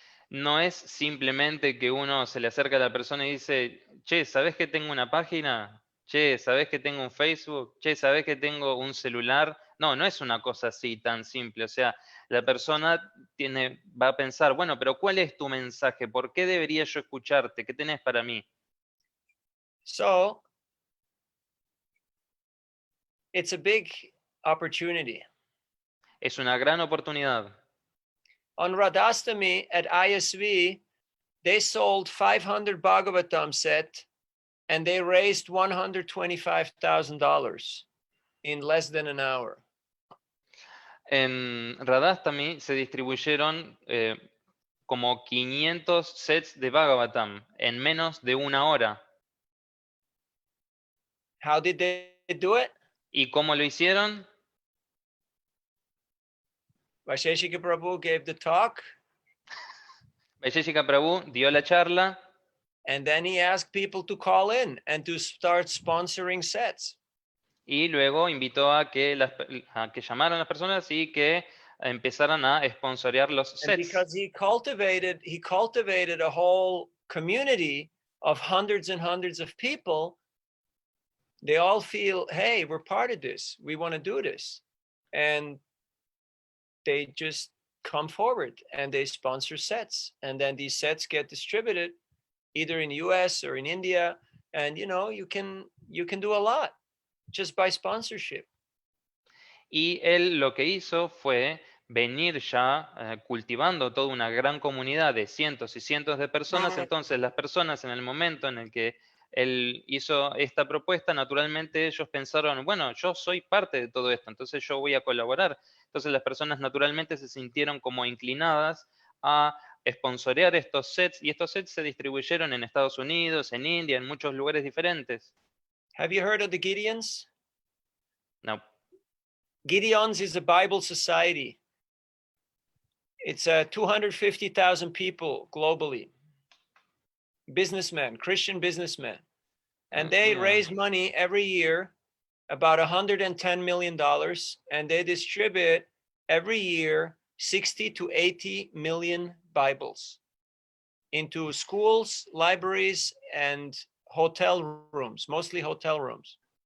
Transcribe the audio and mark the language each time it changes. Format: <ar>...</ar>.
<es>no es simplemente que uno se le acerca a la persona y dice, che, ¿sabés que tengo una página? Che, ¿sabés que tengo un Facebook? Che, ¿sabés que tengo un celular? No, no es una cosa así tan simple. O sea, la persona va a pensar, bueno, pero ¿cuál es tu mensaje? ¿Por qué debería yo escucharte? ¿Qué tenés para mí?</es> <en>So, it's a big opportunity.</en> <es>Es una gran oportunidad.</es> <en>On Radhastami at ISV, they sold 500 Bhagavatam set and they raised $125,000 in less than an hour.</en> <es>En Radhastami se distribuyeron como 500 sets de Bhagavatam en menos de una hora.</es> <en>How did they do it?</en> <es>¿Y cómo lo hicieron?</es> <en>Vaisheshika Prabhu gave the talk,</en> <es>Vaisheshika Prabhu dio la charla</es> <en>and then he asked people to call in and to start sponsoring sets.</en> <es>y luego invitó a que llamaran a las personas y que empezaran a sponsorear los</es> <en>And</en> <es>sets.</es> <en>because he cultivated a whole community of hundreds and hundreds of people, they all feel, hey, we're part of this. We want to do this. And they just come forward and they sponsor sets. And then these sets get distributed either in the US or in India. And you know, you can do a lot just by sponsorship.</en> <es>Y él lo que hizo fue venir ya cultivando toda una gran comunidad de cientos y cientos de personas. Entonces las personas en el momento en el que él hizo esta propuesta, naturalmente ellos pensaron, bueno, yo soy parte de todo esto, entonces yo voy a colaborar. Entonces las personas naturalmente se sintieron como inclinadas a sponsorear estos sets, y estos sets se distribuyeron en Estados Unidos, en India, en muchos lugares diferentes.</es> <en>Have you heard of the Gideons? No. Gideons is a Bible society. It's 250,000 people globally. Businessmen, Christian businessmen. And they Yeah. raise money every year, about $110 million, and they distribute every year 60 to 80 million Bibles into schools, libraries, and hotel rooms, mostly hotel rooms.</en>